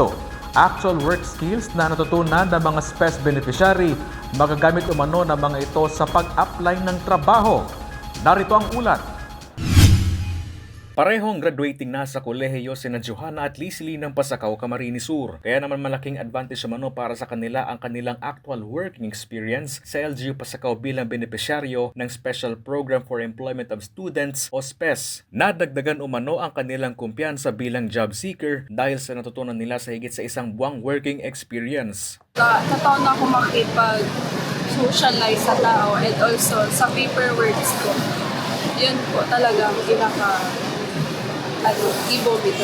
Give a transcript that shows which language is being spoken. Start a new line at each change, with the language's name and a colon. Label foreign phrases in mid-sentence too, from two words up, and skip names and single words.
English: Actual work skills
Filipino: na natutunan ng mga
English: express beneficiary
Filipino: magagamit umano ng mga ito sa pag-apply ng trabaho. Narito ang ulat. Parehong graduating na sa kolehiyo sina Johanna at Leslie ng Pasakaw, Camarines Sur. Kaya naman malaking advantage umano para sa kanila ang kanilang
English: actual working experience
Filipino: sa LGU Pasakaw bilang benepisyaryo ng Special Program for Employment of Students o SPES. Nadagdagan umano ang kanilang kumpiyansa bilang
English: job seeker
Filipino: dahil sa natutunan nila sa higit sa isang buwang
English: working experience.
Bikol: Tataon na ako makipag-socialize sa tao
English: and also
Bikol: sa paperworks ko. Yun po talaga ibo dito.